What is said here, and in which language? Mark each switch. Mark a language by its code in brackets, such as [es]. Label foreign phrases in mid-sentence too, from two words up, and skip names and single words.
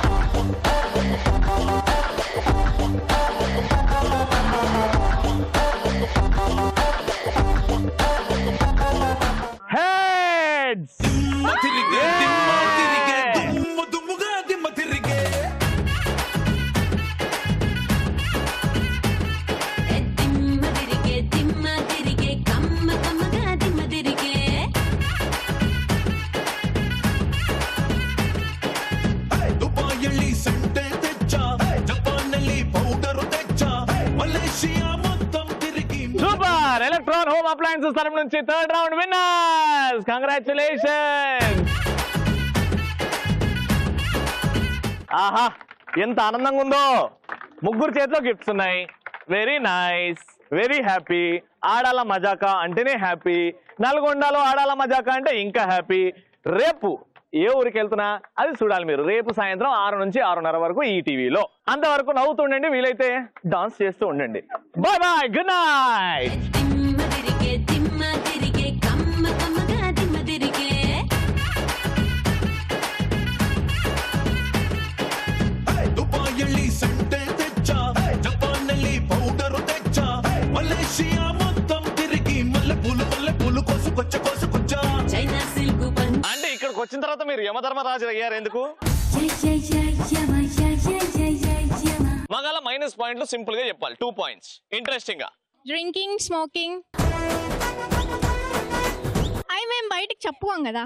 [te] హెడ్స్. దిమ్మ తిరిగే కమ్మ కమ్మగా దిమ్మ తిరిగే. దుబాయల్లి సంతె తెచ్చ జపానల్లి పౌడర్ తెచ్చ మలేషియా మొత్తం తిరిగి సూపర్ ఎలక్ట్రాన్ హోమ్ అప్లయన్సెస్ తరపు నుంచి 3rd [en] round winners. [te] కంగ్రాచులేషన్. ఆహా ఎంత ఆనందంగా ఉందో. ముగ్గురు చేతిలో గిఫ్ట్స్ ఉన్నాయి. [en] very nice, very happy. [te] ఆడాల మజాకా అంటేనే హ్యాపీ, నల్గొండలో ఆడాల మజాకా అంటే ఇంకా హ్యాపీ. రేపు ఏ ఊరికి వెళ్తున్నా అది చూడాలి మీరు. రేపు సాయంత్రం 6 నుంచి 6:30 వరకు ఈ టీవీలో. అంతవరకు నవ్వుతుండండి, వీలైతే డాన్స్ చేస్తూ ఉండండి. [en] bye bye, good night. [te] దిమ్మ తిరిగే కమ్మ కమ్మగా దిమ్మ తిరిగే. దుబాయల్లి సంతె తెచ్చ జపానల్లి పౌడర్ తెచ్చ మలేషియా మొత్తం తిరిగి మల్లె పూలు కోసుకొచ్చా చైనా సిల్క్ పంచ. అంటే ఇక్కడికి వచ్చిన తర్వాత మీరు యమధర్మరాజు అయ్యారు ఎందుకు? మగాల మైనస్ పాయింట్లు సింపుల్ గా చెప్పాలి. 2 [en] points interesting [te] గా. [en] drinking, smoking. [te] అవి మేము బయటికి చెప్పుకోం కదా.